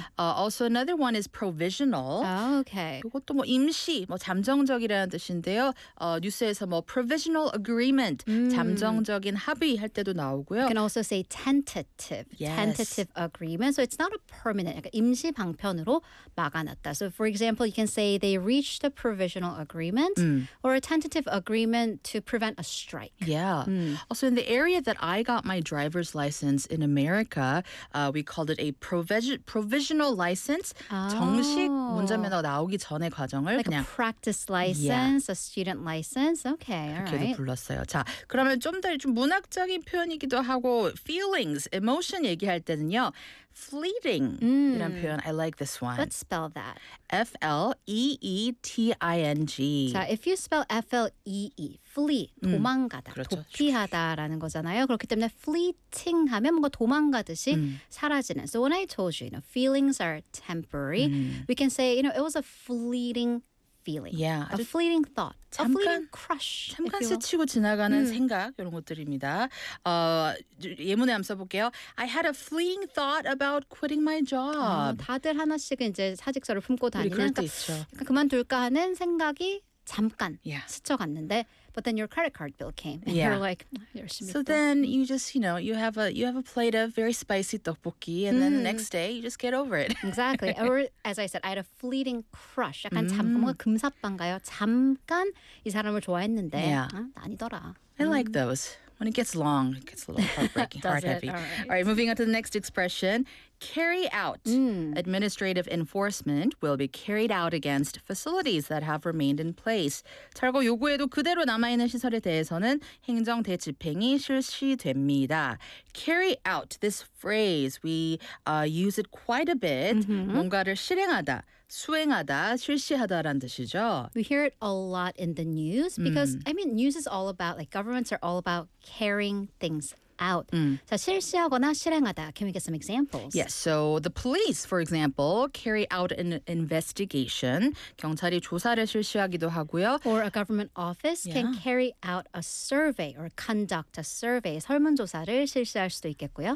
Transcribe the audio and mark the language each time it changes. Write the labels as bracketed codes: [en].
[en] Also another one is provisional. Oh, okay. [ko] 이것도 뭐 임시, 뭐 잠정적이라는 뜻인데요. 뉴스에서 뭐 [en] provisional agreement, [ko] 잠정적인 합의 할 때도 나오고요. [en] You can also say tentative. Yes. Tentative agreement. So it's not a permanent. [ko] 그러니까 임시 방편으로 막아놨다. [en] So for example, you can say they reached a provisional agreement or a tentative agreement to prevent a strike. Yeah. Also, in the area that I got my driver's license in America, we called it a provisional license. Oh. [ko] 정식 운전면허 나오기 전의 과정을 [en] like [ko] 그냥 [en] a practice license, yeah. a student license. Okay, all right. [ko] 그렇게도 불렀어요. 자, 그러면 좀 더 좀 문학적인 표현이기도 하고 [en] feelings, emotion [ko] 얘기할 때는요. [en] Fleeting [ko] 이란 표현. [en] I like this one. Let's spell that. F-L-E-E-T-I-N-G. 자, if you spell F-L-E-E, flee, [ko] 도망가다, 그렇죠. 도피하다라는 거잖아요. 그렇기 때문에 fleeting 하면 뭔가 도망가듯이 사라지는. [en] So when I told you, you know, feelings are temporary, we can say, you know, it was a fleeting feeling. Yeah. A fleeting thought. [ko] 잠깐, [en] a fleeting crush. [ko] 잠깐 스치고 지나가는 생각 이런 것들입니다. 예문에 한번 써볼게요. [en] I had a fleeting thought about quitting my job. [ko] 다들 하나씩은 이제 사직서를 품고 다니는 그럴 때 그러니까, 있죠. 그러니까 그만둘까 하는 생각이 잠깐 [en] yeah. [ko] 스쳐갔는데 [en] But then your credit card bill came, and yeah. you're like, "You're so." So then you just, you know, you have a plate of very spicy tteokbokki, and then the next day you just get over it. Exactly. Or as I said, I had a fleeting crush. [ko] 약간 뭔가 금사빵가요. 잠깐 이 사람을 좋아했는데 [en] yeah. [ko] 아, 아니더라. [en] I like those. When it gets long, it gets a little heartbreaking, heart it? heavy. All right, moving on to the next expression. Carry out. Administrative enforcement will be carried out against facilities that have remained in place. [ko] 철거 요구에도 그대로 남아있는 시설에 대해서는 행정대집행이 실시됩니다. [en] Carry out, this phrase, we use it quite a bit. Mm-hmm. [ko] 뭔가를 실행하다. 수행하다, 실시하다라는 뜻이죠. [en] We hear it a lot in the news because, I mean, news is all about, like, governments are all about carrying things out. So, [ko] 실시하거나 실행하다. [en] Can we get some examples? Yes. So, the police, for example, carry out an investigation. [ko] 경찰이 조사를 실시하기도 하고요. [en] Or a government office can carry out a survey or conduct a survey. [ko] 설문조사를 실시할 수도 있겠고요.